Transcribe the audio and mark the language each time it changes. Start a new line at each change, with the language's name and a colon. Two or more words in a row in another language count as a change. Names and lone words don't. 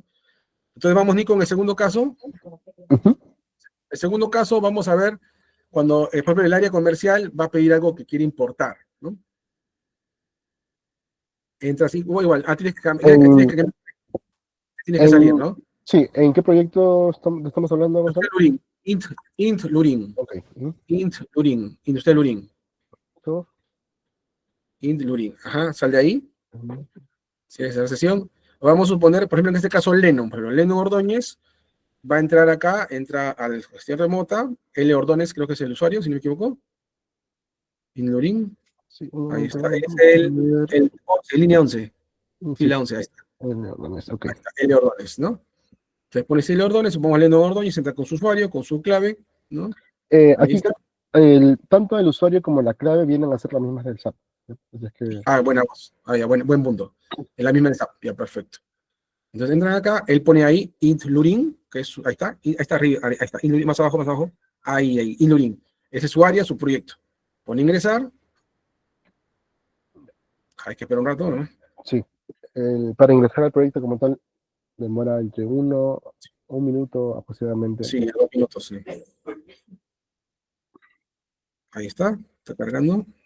Spanish: Entonces vamos, Nico, con el segundo caso. El segundo caso, vamos a ver cuando, por ejemplo, el área comercial va a pedir algo que quiere importar, ¿no? Entra así, igual, tienes que salir, ¿no? Sí, ¿en qué proyecto estamos hablando, Gonzalo? Lurin, Int Lurin. Ok. Int Lurin, Industrial Lurin. Int Lurin, ajá, sal de ahí. Cierra esa sesión. Vamos a suponer, por ejemplo, en este caso, Lennon. Por ejemplo, Lennon Ordóñez va a entrar acá, entra a la gestión remota. L. Ordóñez, creo que es el usuario, si no me equivoco. Int Lurin. Sí, Ahí está, es el línea 11. Fila 11, ahí está. Okay. Ahí está, L. Ordóñez, ¿no? Entonces pones L. Ordóñez, supongamos Lennon Ordóñez, entra con su usuario, con su clave, ¿no? Ahí Aquí está. tanto el usuario como la clave vienen a ser las mismas del SAP. Buena voz. Ya, buen punto. Es la misma del SAP, ya, perfecto. Entonces entran acá, él pone ahí int lurin, que es, ahí está arriba, ahí está, más abajo, ahí, int lurin. Ese es su área, su proyecto. Pone ingresar. Hay que esperar un rato, ¿no? Sí. Para ingresar al proyecto como tal, demora entre un minuto aproximadamente. Sí, 2 minutos, sí. Ahí está cargando.